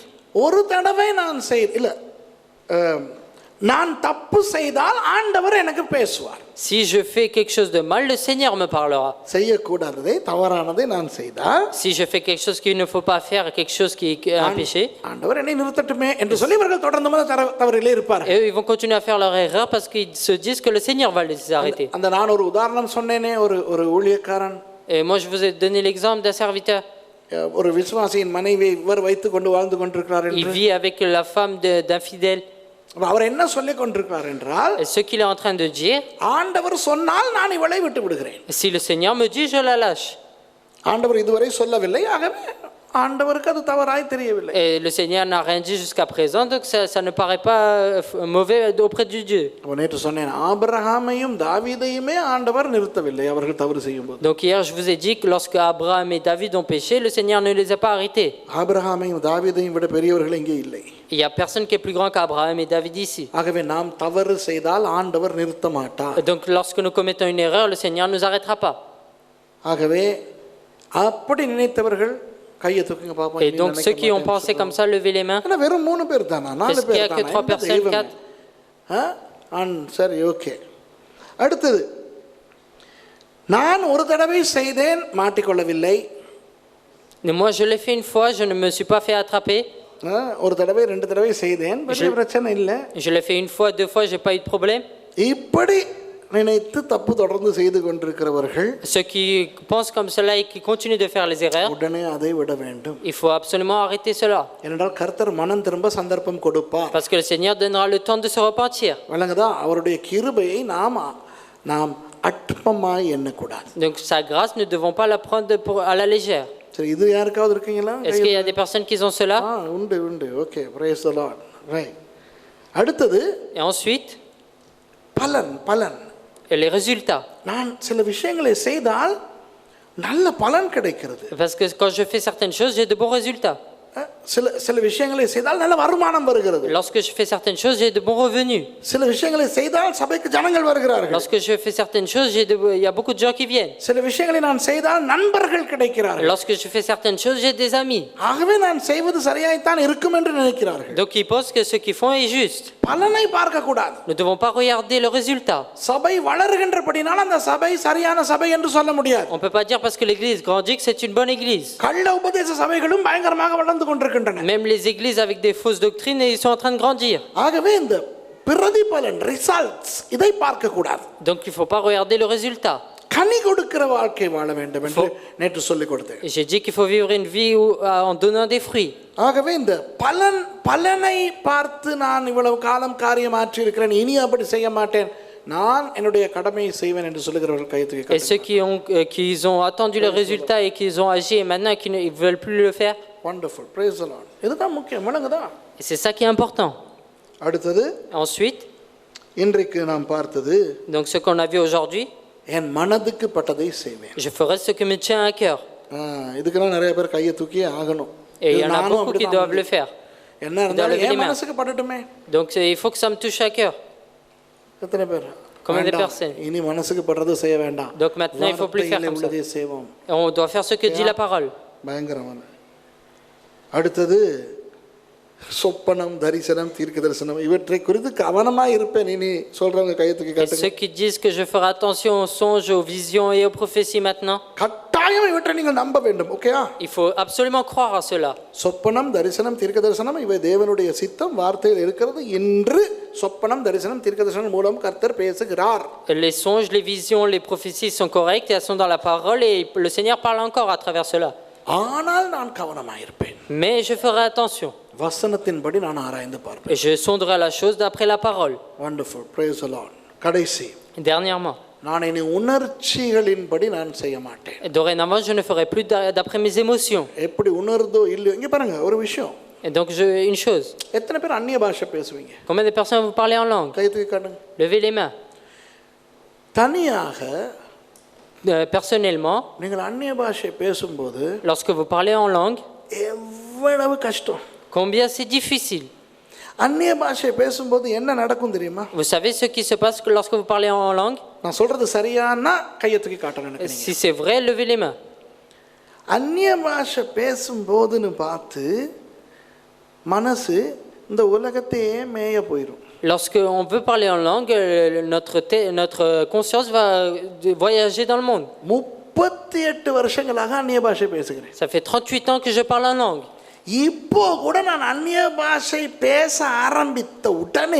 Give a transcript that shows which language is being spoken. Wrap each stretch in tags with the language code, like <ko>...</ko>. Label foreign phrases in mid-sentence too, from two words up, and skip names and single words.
<ta>ஒரு தடவை நான் இல்ல நான் தப்பு செய்தால் ஆண்டவர் எனக்கு பேசுவார்.</ta> <fr>si je fais quelque chose de mal, le Seigneur me parlera.</fr> <ta>செய்யக்கூடாததை தவறானதை நான் செய்தால்</ta> <fr>Si je fais quelque chose qu'il ne faut pas faire, quelque chose qui est un péché,</fr> <ta>ஆண்டவர் என்னை நிறுத்தட்டுமே என்று சொல்லி இவர்கள் தொடர்ந்து தவறிலே இருப்பார்கள்.</ta> <fr>et eux, ils vont continuer à faire leur erreur parce qu'ils se disent que le Seigneur va les arrêter.</fr> <ta>அந்த நான் ஒரு உதாரணம் சொன்னேனே, ஒரு ஊழியக்காரன்,</ta> <fr>Et moi, je vous ai donné l'exemple d'un serviteur.</fr> <ta>ஒரு விசுவாசியின் மனைவியை இவர் வைத்துக் கொண்டு வாழ்ந்து கொண்டிருக்கிறார்</ta> <fr>Il</fr> <ta>என்று.</ta> <fr>vit avec la femme d'un fidèle.</fr> <ta>அவர் என்ன சொல்லிக் கொண்டிருக்கிறார் என்றால்,</ta> <fr>Et ce qu'il est en train de dire,</fr> <ta>ஆண்டவர் சொன்னால் நான் இவளை விட்டு விடுகிறேன்.</ta> <fr>si le Seigneur me dit, je la lâche.</fr> <ta>ஆண்டவர் இதுவரை சொல்லவில்லை, ஆகவே ஆண்டவருக்கு அது தவறாய் தெரியவில்லை.</ta> <fr>Et le Seigneur n'a rien dit jusqu'à présent, donc ça ne paraît pas mauvais auprès du Dieu.</fr> <ta>நேற்று சொன்னேன், ஆபிரகாமையும் தாவீதையுமே ஆண்டவர் நிறுத்தவில்லை அவர்கள் தவறு செய்யும்போது.</ta> <fr>Donc hier, je vous ai dit que lorsque Abraham et David ont péché, le Seigneur ne les a pas arrêtés.</fr> <ta>ஆபிரகாமையும் தாவீதையும் விட பெரியவர்கள் இங்கே இல்லை.</ta> <fr>Il n'y a personne qui est plus grand qu'Abraham et David ici.</fr> <ta>ஆகவே நாம் தவறு செய்தால் ஆண்டவர் நிறுத்த மாட்டார்.</ta> <fr>Donc lorsque nous commettons une erreur, le Seigneur ne nous arrêtera pas.</fr> <ta>ஆகவே அப்படி நினைத்தவர்கள் கையை தூக்குங்க பாப்போம்.</ta> <fr>Et donc ceux qui ont pensé comme ça, levez les mains.</fr> <ta>வெறும் 3 பேர் தானா, 4</ta> <fr>Est-ce qu'il y a</fr> <ta>பேர்</ta> <fr>que 3</fr> <ta>தானா?</ta> <fr>personnes, 4?</fr> <ta>சரி, ஓகே. அடுத்தது, நான் ஒரு தடவை செய்தேன், மாட்டிக்கொள்ளவில்லை.</ta> <fr>Moi, je l'ai fait une fois, je ne me suis pas fait attraper.</fr> <ta>ஒரு தடவை 2 தடவை செய்தேன், பெரிய பிரச்சனை இல்லை.</ta> <fr>Je l'ai fait une fois, 2 fois, j'ai pas eu de problème.</fr> <ta>இப்படி நினைத்து தப்பு தொடர்ந்து செய்து கொண்டிருக்கிறவர்கள்,</ta> <fr>Ceux qui pensent comme cela et qui continuent de faire les erreurs,</fr> <ta>உடனே அதை விட வேண்டும்.</ta> <fr>il faut absolument arrêter cela.</fr> <ta>ஏனென்றால் கர்த்தர் மனம் திரும்ப சந்தர்ப்பம் கொடுப்பார்.</ta> <fr>Parce que le Seigneur donnera le temps de se repentir.</fr> <ta>வழங்குதா? அவருடைய கிருபையை நாம் அற்பமாய் எண்ணக்கூடாது.</ta> <fr>Donc sa grâce, nous ne devons pas la prendre à la légère.</fr> <ta>சரி, இது யாருக்காவது இருக்கீங்களா?</ta> <fr>Est-ce qu'il y a des personnes qui ont cela?</fr> <ta>உண்டு. ஓகே,</ta> <en>praise the Lord. Right.</en> <ta>அடுத்தது,</ta> <fr>Et ensuite,</fr> <ta>பலன்.</ta> <fr>et les résultats.</fr> <ta>நான் சில விஷயங்களை செய்தால் நல்ல பலன் கிடைக்கிறது.</ta> <fr>Parce que quand je fais certaines choses, j'ai de bons résultats.</fr> <ta>சில விஷயங்களை செய்தால் நல்ல வருமானம் வருகிறது.</ta> <fr>Lorsque je fais certaines choses, j'ai de bons revenus.</fr> <ta>சில விஷயங்களை செய்தால் சபைக்கு ஜனங்கள் வருகிறார்கள்.</ta> <fr>Lorsque je fais certaines choses, il y a beaucoup de gens qui viennent.</fr> <ta>சில விஷயங்களை நான் செய்தால் நண்பர்கள் கிடைக்கிறார்கள்.</ta> <fr>Lorsque je fais certaines choses, j'ai des amis.</fr> <ta>ஆகவே நான் செய்வது சரியாய்த்தான் இருக்கும் என்று நினைக்கிறார்கள்.</ta> <fr>Donc ils pensent que ce qu'ils font est juste.</fr> <ta>பலனை பார்க்க கூடாது.</ta> <fr>Nous ne devons pas regarder le résultat.</fr> <ta>சபை வளருகின்றபடினால் அந்த சபை சரியான சபை என்று சொல்ல முடியாது.</ta> <fr>On ne peut pas dire parce que l'église grandit que c'est une bonne église.</fr> <ta>கள்ள உபதேச சபைகளும் பயங்கரமாக வளர்ந்து கொண்டிருக்கின்றன.</ta> <fr>Même les églises avec des fausses doctrines, ils sont en train de grandir.</fr> <ta>ஆகவே இந்த பிரதிபலன், ரிசல்ட்ஸ், இதை பார்க்க கூடாது.</ta> <fr>Donc il ne faut pas regarder le résultat.</fr> <ta>கனி கொடுக்கிற வாழ்க்கை வாழ வேண்டும் என்று நேற்று சொல்லிக் கொடுத்தேன்.</ta> <fr>J'ai dit qu'il faut vivre une vie en donnant des fruits.</fr> <ta>ஆகவே இந்த பலனை பார்த்து நான் இவ்வளவு காலம் காரியம் ஆற்றி இருக்கிறேன், இனி அப்படி செய்ய மாட்டேன், நான் என்னுடைய கடமையை செய்வேன் என்று சொல்லுகிறவர்கள் கையை தூக்கி</ta> <fr>Et ceux qui ont attendu le résultat et qui ont agi et maintenant qui ne veulent plus le faire.</fr> <en>Wonderful, praise the Lord.</en> <ta>இதுதான் முக்கியம், விளங்குதா?</ta> <fr>Et c'est ça qui est important.</fr> <ta>அடுத்தது,</ta> <fr>Ensuite,</fr> <ta>இன்றைக்கு நாம் பார்த்தது,</ta> <fr>donc ce qu'on a vu aujourd'hui,</fr> <ta>என் மனதுக்கு பட்டதை செய்வேன்.</ta> <fr>je ferai ce qui me tient à cœur.</fr> <ta>இதுக்கெல்லாம் நிறைய பேர் கையை தூக்கி ஆகணும்.</ta> <fr>Et il y en a beaucoup qui doivent le faire.</fr> <ta>என்ன இருந்தாலும் என் மனசுக்கு படட்டுமே.</ta> <fr>Donc il faut que ça me touche à cœur.</fr> <ta>எத்தனை பேர்?</ta> <fr>Combien de personnes?</fr> <ta>இனி மனசுக்கு படுறது செய்ய வேண்டாம்.</ta> <fr>Donc maintenant il faut plus faire comme ça. Et on doit faire ce que dit la parole.</fr> <ta>பயங்கரமான. அடுத்தது, சொப்பனம், தரிசனம், தீர்க்க தரிசனம், இவற்றை குறித்து கவனமாக இருப்பேன். இனி சொல்றவங்க கையை தூக்கி காட்டுங்க.</ta> <fr>Ceux qui disent que je ferai attention aux songes, aux visions et aux prophéties maintenant.</fr> <ta>கட்டாயம் இவற்றை நீங்கள் நம்ப வேண்டும். ஓகேயா?</ta> <fr>Il faut absolument croire à cela.</fr> <ta>சொப்பனம், தரிசனம், தீர்க்க தரிசனம் இவை தேவனுடைய சித்தம் வார்த்தையில் இருக்கிறது. இன்று சொப்பனம், தரிசனம், தீர்க்க தரிசனம் மூலம் கர்த்தர் பேசுகிறார்.</ta> <fr>Les songes, les visions, les prophéties sont correctes et elles sont dans la parole et le Seigneur parle encore à travers cela.</fr> <ta>ஆனால் நான் கவனமாக இருப்பேன்.</ta> <fr>Mais je ferai attention.</fr> <ta>வசனத்தின்படி நான் ஆராய்ந்து பார்ப்பேன்.</ta> <fr>Et je sonderai la chose d'après la parole.</fr> <en>Wonderful, praise the Lord.</en> <ta>கடைசி,</ta> <fr>Dernièrement,</fr> <ta>நான் இனி உணர்ச்சிகளின்படி நான் செய்ய மாட்டேன்.</ta> <fr>et dorénavant, je ne ferai plus d'après mes émotions.</fr> <ta>எப்படி உணர்தோ இல்லையோ, இங்க பாருங்க ஒரு விஷயம்.</ta> <fr>Et donc, une chose.</fr> <ta>எத்தனை பேர் அந்நிய பாஷை பேசுவீங்க?</ta> <fr>Combien de personnes vous parlez en langue?</fr> <ta>கை தூக்கி காட்டுங்க.</ta> <fr>Levez les mains.</fr> <ta>தனியாக</ta> <fr>Personnellement,</fr> <ta>நீங்கள் அந்நிய பாஷை பேசும்போது</ta> <fr>lorsque vous parlez en langue,</fr> <ta>எவ்வளவு கஷ்டம்.</ta> <fr>combien c'est difficile.</fr> <ta>அந்நிய பாஷை பேசும்போது என்ன நடக்கும் தெரியுமா?</ta> <fr>Vous savez ce qui se passe lorsque vous parlez en langue?</fr> <ta>நான் சொல்றது சரியானா கையை தூக்கி காட்டணும் எனக்கு.</ta> <fr>Si c'est vrai, levez les mains.</fr> <ta>அந்நிய பாஷை பேசும்போதுன்னு பார்த்து மனசு இந்த உலகத்தையே மேய போயிடும்.</ta> <fr>Lorsque on veut parler en langue, notre conscience va voyager dans le monde.</fr> <ta>38 வருஷங்களாக அந்நிய பாஷை பேசுகிறேன்.</ta> <fr>Ça fait 38 ans que je parle en langue.</fr> <ta>இப்போ கூட நான் அந்நிய பாஷை பேச ஆரம்பித்த உடனே</ta>